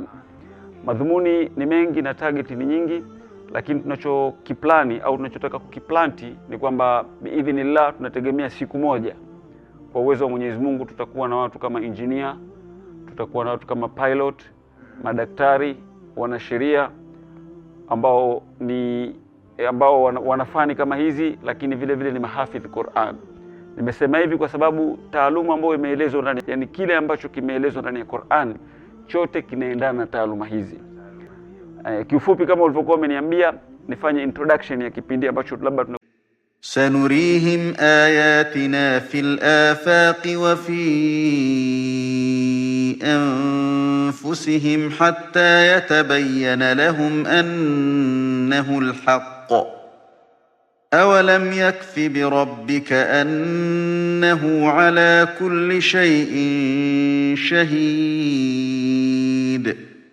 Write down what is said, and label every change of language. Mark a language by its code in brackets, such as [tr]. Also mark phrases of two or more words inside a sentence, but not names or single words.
[sw] Madhumuni ni mengi na target ni nyingi, lakini tunachokiplani au tunachotaka kukiplanti ni kwamba biidhnillah tunategemea siku moja kwa uwezo wa Mwenyezi Mungu tutakuwa na watu kama engineer, tutakuwa na watu kama pilot, madaktari, wanasheria ambao wanafani kama hizi, lakini vile vile ni mahafidh Qur'an. Nimesema hivi kwa sababu taaluma ambayo imeelezwa ndani, yani kile ambacho kimeelezwa ndani ya Qur'an chote kinaendana na taaluma hizi. Kiufupi kama ulivyokuwa umeniambia nifanye introduction ya kipindi ambacho labda [ar] سنريهم آياتنا في الآفاق وفي أنفسهم حتى يتبين لهم أنه الحق أولم يكف بربك أنه على كل شيء شهيد